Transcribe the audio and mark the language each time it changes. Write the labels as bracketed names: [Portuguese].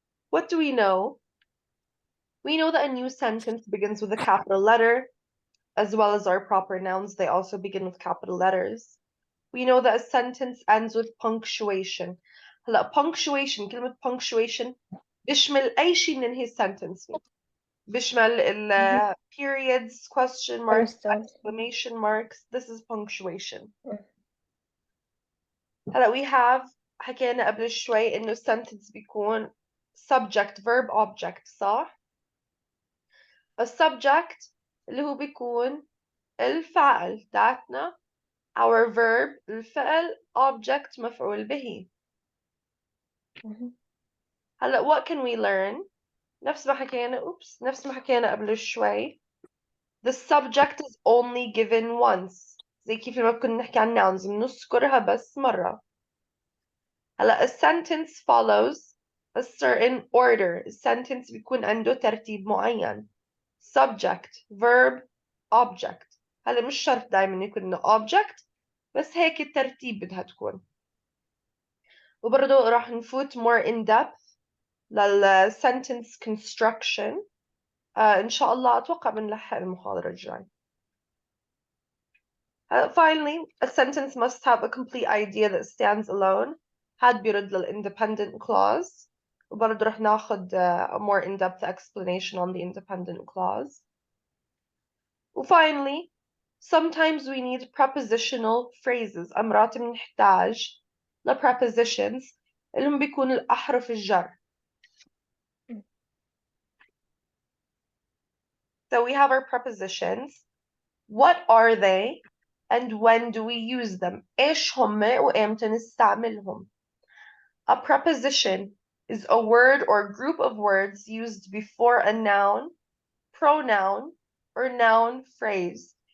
[English] What do we know? We know that a new sentence begins with a capital letter, as well as our proper nouns, they also begin with capital letters. We know that a sentence ends with punctuation. [Arabic] punctuation, كلمة punctuation بيشمل أي شيء ننهي السنتنس فيه. [English] بيشمل periods, question marks, exclamation marks. This is punctuation. [Arabic] we have حكينا قبل شوي إنه sentence بيكون subject, verb, object, صح؟ السبجكت اللي هو بيكون الفاعل تاعتنا, our verb الفعل, object مفعول به. what can we learn? نفس ما حكينا قبل شوي. [English] The subject is only given once. [Arabic] زي كيف لما كنا نحكي عن nouns بنذكرها بس مرة. [English] a sentence follows a certain order. [Arabic] السنتنس بيكون عنده ترتيب معين. subject, verb, object. مش شرط دايما يكون إنه object, بس هيك الترتيب بدها تكون. وبرضه راح نفوت more in depth لل sentence construction. إن شاء الله أتوقع بنلحق المحاضرة الجاي. [English] Finally, a sentence must have a complete idea that stands alone. [Arabic] هاد بيرد لل-independent clause. [English] وبرضه رح ناخد a more in-depth explanation on the independent clause. Finally, sometimes we need prepositional phrases. [Arabic] أمرات بنحتاج prepositions اللي هم بيكون الأحرف الجر. [English] So we have our prepositions. What are they and when do we use them? إيش هم وإمتى نستعملهم? A preposition is a word or group of words used before a noun, pronoun, or noun phrase.